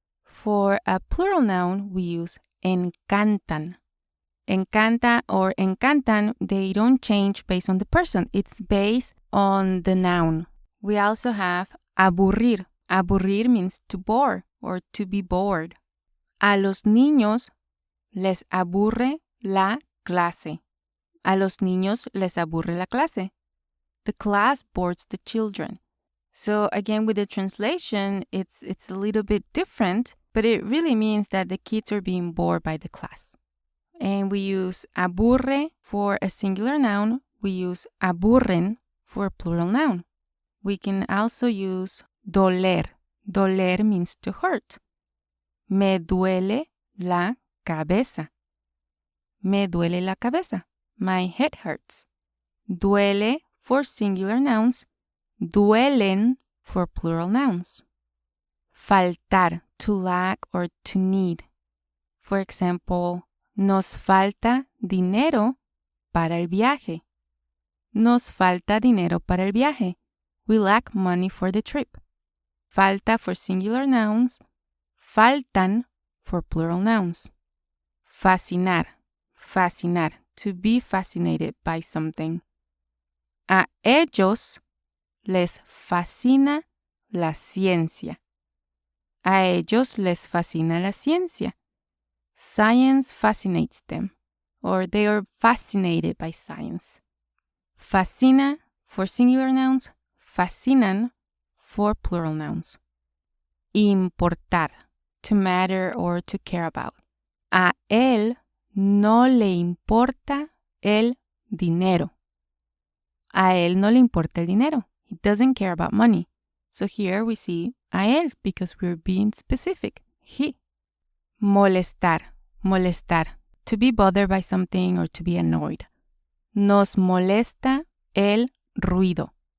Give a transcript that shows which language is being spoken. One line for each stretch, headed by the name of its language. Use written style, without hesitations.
English: For a plural noun, we use encantan. Encanta or encantan, they don't change based on the person. It's based on the noun. We also have aburrir. Aburrir means to bore or to be bored.
Spanish: A los niños les aburre la clase. A los niños les aburre la clase.
English: The class bores the children. So again, with the translation, it's a little bit different, but it really means that the kids are being bored by the class. And we use aburre for a singular noun. We use aburren for a plural noun. We can also use doler. Doler means to hurt.
Spanish: Me duele la cabeza. Me duele la cabeza.
English: My head hurts. Duele for singular nouns. Duelen for plural nouns. Faltar, to lack or to need. For example,
Spanish: nos falta dinero para el viaje. Nos falta dinero para el viaje.
English: We lack money for the trip. Falta for singular nouns. Faltan for plural nouns. Fascinar. Fascinar. To be fascinated by something.
Spanish: A ellos les fascina la ciencia. A ellos les fascina la ciencia.
English: Science fascinates them, or they are fascinated by science. Fascina for singular nouns, fascinan for plural nouns. Importar, to matter or to care about.
Spanish: A él no le importa el dinero. A él no le importa el dinero.
English: He doesn't care about money. So here we see a él because we're being specific. He. Molestar. Molestar. To be bothered by something or to be annoyed.
Spanish: Nos molesta el ruido.